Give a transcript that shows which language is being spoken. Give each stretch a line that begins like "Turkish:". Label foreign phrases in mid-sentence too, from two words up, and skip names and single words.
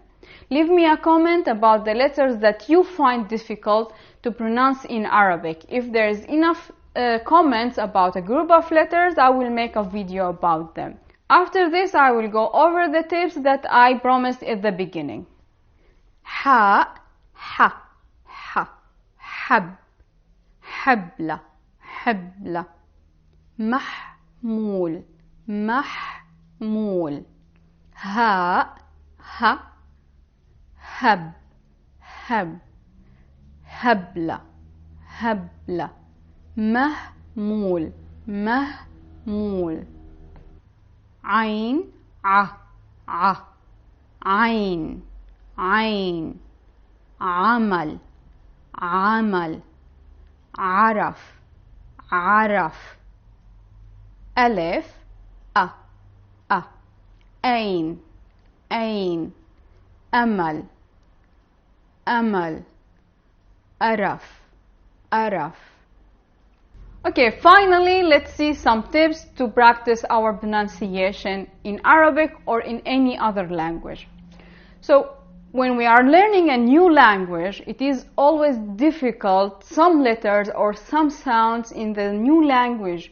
English: Leave me a comment about the letters that you find difficult to pronounce in Arabic. If there is enough comments about a group of letters, I will make a video about them. After this, I will go over the tips that I promised at the beginning.
Arabic: حاء، حب، حبلى, محمول، حاء، حب، حبلى، محمول، عين، عين, أمل، عرف, ألف، عين, أمل أمل أرف أرف.
English: Okay, finally, let's see some tips to practice our pronunciation in Arabic or in any other language. So, when we are learning a new language, it is always difficult, some letters or some sounds in the new language.